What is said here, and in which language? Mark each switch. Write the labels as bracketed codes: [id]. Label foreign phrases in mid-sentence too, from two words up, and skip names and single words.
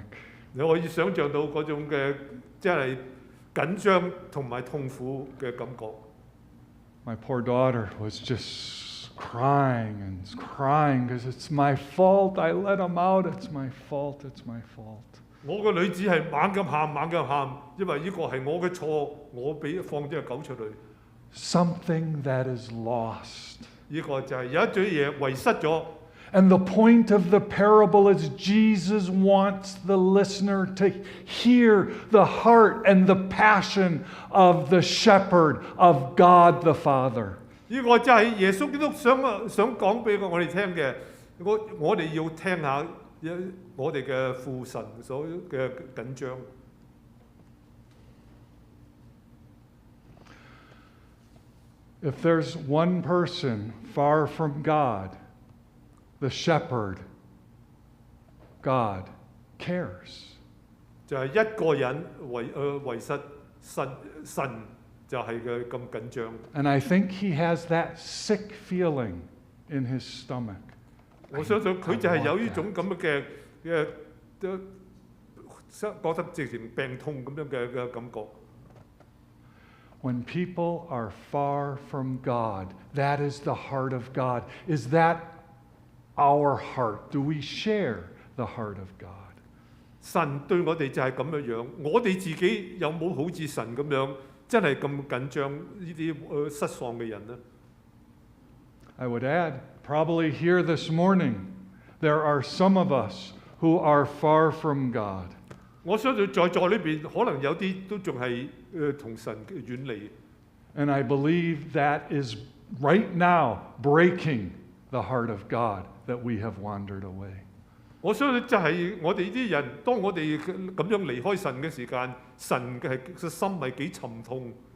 [yue] 你可以想像到嗰種嘅即係緊張同埋痛苦嘅感覺。 [en] My poor daughter was just crying and crying because it's my fault. I let him out. It's my fault. It's my fault. [yue] 我個女子係猛咁喊，因為呢個係我嘅錯，我放咗隻狗出去。 [en] Something that is lost. [yue] 呢個就係有一種嘢遺失咗。 [en] And the point of the parable is Jesus wants the listener to hear the heart and the passion of the shepherd, of God the Father. [yue] 呢個就係耶穌基督想講俾我哋聽嘅。我哋要聽下我哋嘅父神所嘅緊張。 [en] If there's one person far from God, the shepherd, God cares. [yue] 就係一個人遺失，神就係嘅咁緊張。 [en] And I think he has that sick feeling in his stomach. [yue] 我相信佢就係有呢種咁嘅覺得直情病痛咁樣嘅感覺。 [en] When people are far from God, that is the heart of God. Is that our heart? Do we share the heart of God? [yue] 神對我哋就係咁樣，我哋自己有冇好似神咁樣真係咁緊張呢啲失喪嘅人呢？ [en] I would add, probably here this morning, there are some of us who are far from God. [yue] 我相信在座裏邊可能有啲都仲係同神遠離。 [en] And I believe that is right now breaking the heart of God that we have wandered away. [yue] 我相信就係我哋呢啲人，當我哋咁樣離開神嘅時間，神嘅心係幾沉痛。